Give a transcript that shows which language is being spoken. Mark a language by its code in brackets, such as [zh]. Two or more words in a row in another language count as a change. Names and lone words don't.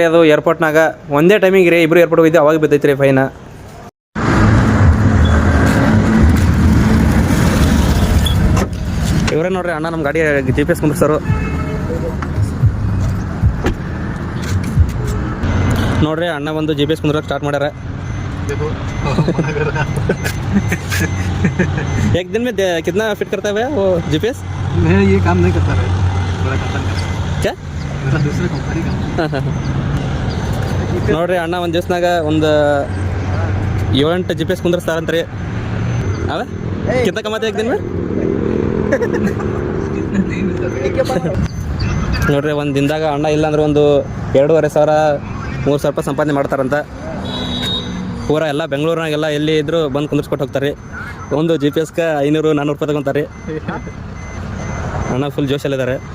[kn] ಅದು ಏರ್ಪೋರ್ಟ್ನಾಗ ಒಂದೇ ಟೈಮಿಗೆ ರೀ, ಇಬ್ಬರು ಏರ್ಪೋರ್ಟ್ ಹೋಗಿದ್ದೆ, ಅವಾಗ ಬಿದ್ದೈತ್ರಿ ಫೈನ್. ಇವರೇ ನೋಡ್ರಿ ಅಣ್ಣ ನಮ್ಮ ಗಾಡಿ GPS ಕುಂದ್ರಸರು. ನೋಡ್ರಿ ಅಣ್ಣ ಬಂದು GPS ಕುಂದ್ರಕ್ಕೆ ಸ್ಟಾರ್ಟ್ ಮಾಡ್ಯಾರ. [hi] एक दिन में कितना फिट करता है वो GPS? मैं ये काम नहीं करता है, बड़ा कंपनी क्या मेरा दूसरे कंपनी का. [kn] ನೋಡ್ರಿ ಅಣ್ಣ ಒಂದು ದಿವ್ಸನಾಗ ಒಂದು 7-8 GPS ಕುಂದ್ರಸ್ತಾರಂತ್ರಿ. ಅವ [hi] कितना कमाते एक दिन में [kn] ನೋಡ್ರಿ ಒಂದು ದಿನದಾಗ ಅಣ್ಣ ಇಲ್ಲ ಅಂದ್ರೆ ಒಂದು 2,500-3,000 ರೂಪಾಯಿ ಸಂಪಾದನೆ ಮಾಡ್ತಾರಂತ. ಪೂರ ಎಲ್ಲ ಬೆಂಗಳೂರಿನಾಗೆಲ್ಲ ಎಲ್ಲಿ ಇದ್ರು ಬಂದು ಕುಂದಿರ್ಸ್ಕೊಟ್ಟು ಹೋಗ್ತಾರೆ. ಒಂದು GPS-ಗೆ 500-400 ರೂಪಾಯಿ ತಗೊತಾರೆ. ಅಣ್ಣ ಫುಲ್ ಜೋಶಲ್ಲಿದ್ದಾರೆ.